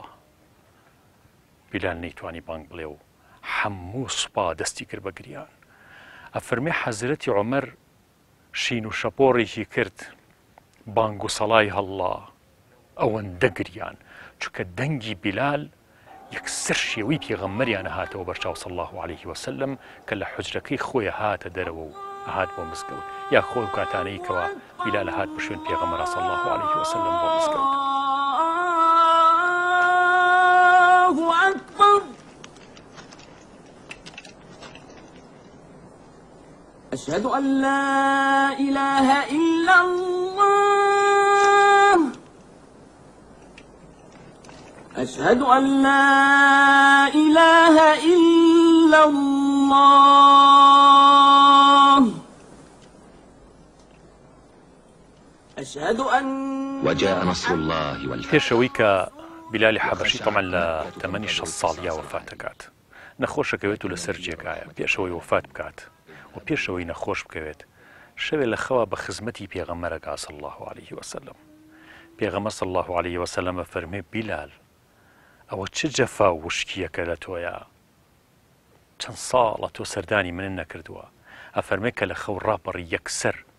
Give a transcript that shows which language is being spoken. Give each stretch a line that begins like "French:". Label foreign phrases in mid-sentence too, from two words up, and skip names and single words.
Central Kurdish: بیلال نەیتوانی بانگ بڵێ و هەموو سوپا دەستی کرد بە گریان ئەفەرمێ حەزرەتی عومەر شین و شەپۆڕێکی کرد بانگ و سەڵای هەڵڵا ئەوەندە گریان چونکە دەنگی بیلال یەکسەر شێوەی پێغەمبەریانە هاتەوە بەرچاو
Arabic: صلی الله عليه وسلم
Central Kurdish: کە لە حوجرەکەی خۆی هاتە دەرەوە و هات بۆ مزگەوت یا خۆی کاتانەی کەوە بیلال هات بە شوێن پێغەمبەر
Arabic: صلی الله عليه وسلم
Central Kurdish: بۆ مزگەوت
Arabic: أشهد أن لا إله إلا الله أشهد أن لا إله إلا الله أشهد أن وجاء نصر الله والفتح
Central Kurdish: پێشەوەی کە بیلالی حەبەشی تەمان لە تەمەنی 6 ساڵیا وەفات دەکات نەخۆشەکەوێت و لەسەر جێگایە پێشەوەی وەفات بکات و پێشەوەی نەخۆش بکەوێت شەوێ لە خەوا بە خزمەتی پێغەمبەرەکە
Arabic: صلی الله عليه وسلم
Central Kurdish: پێغەمبەر
Arabic: صلی الله عليه وسلم
Central Kurdish: فەرمێ بیلال ئەوە چ جەفا و وشکیەکە لە تۆیە چەند ساڵە تۆ سەردانی من نەکردووە ئەفەرمێ کە لە خەو ڕاپەڕی یەکسەر